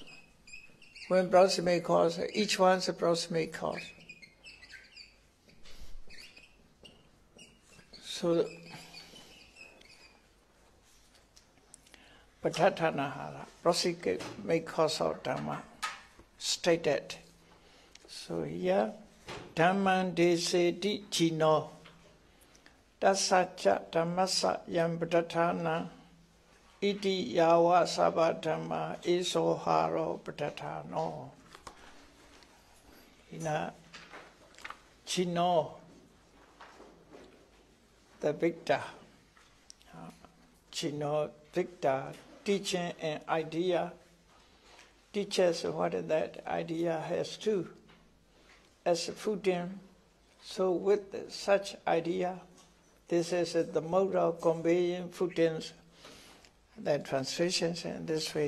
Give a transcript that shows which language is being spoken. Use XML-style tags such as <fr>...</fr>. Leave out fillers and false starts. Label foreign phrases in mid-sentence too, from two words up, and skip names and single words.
<en>When proximate cause, each one's a proximate cause. So, Padathana, proximate cause of Dhamma, stated. So here,</en> <pi>Dhamman deseti chino, tasacha dhammasa yam Padathana, iti yawa sabha dhamma iso haro Padathano. Ina chino,</pi> <en>the victor. Chino, victor, teaching an idea. Teaches what that idea has to as a footing. So with such idea, this is the mode of conveying footings, the translations in this way.</en>